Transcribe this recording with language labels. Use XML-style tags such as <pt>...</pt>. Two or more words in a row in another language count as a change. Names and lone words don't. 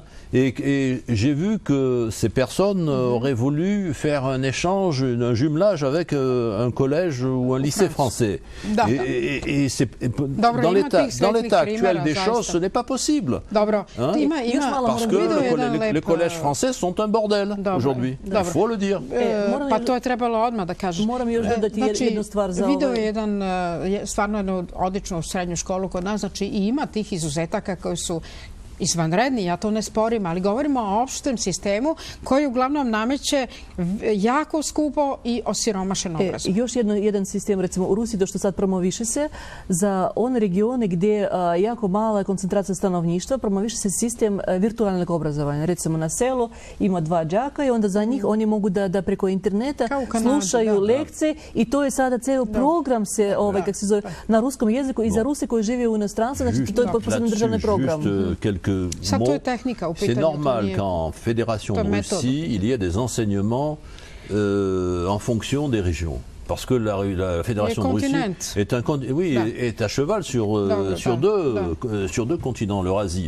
<fr>Et j'ai vu que ces personnes auraient voulu faire un échange, un jumelage avec un collège ou un lycée français. Et dans l'état actuel des choses, ce n'est pas possible. Parce que les collèges français sont un bordel aujourd'hui. Il faut le dire.</fr> <sr>Pa to je trebalo odmah da kažem. Moram još dodati jednu stvar za video je stvarno jednu odličnu srednju školu kod nas, znači i ima tih izuzetaka koji su izvanredni, ja to ne sporim, ali govorimo o opštem sistemu koji uglavnom nameće jako skupo i osiromašen obrazovanje. Još jedan sistem, recimo u Rusiji, što sad promoviše se, za one regione gdje jako mala koncentracija stanovništva, promoviše se sistem virtualnog obrazovanja. Recimo na selu ima 2 đaka i onda za njih oni mogu da preko interneta slušaju lekcije i to je sada ceo program se, kako se zove, na ruskom jeziku i za Ruse koji žive u inostranstvu, znači to je potpuno državni program.</sr> <fr>C'est normal qu'en Fédération de Russie, il y ait des enseignements en fonction des régions. Parce que la Fédération de Russie est à cheval sur deux continents, l'Eurasie.</fr>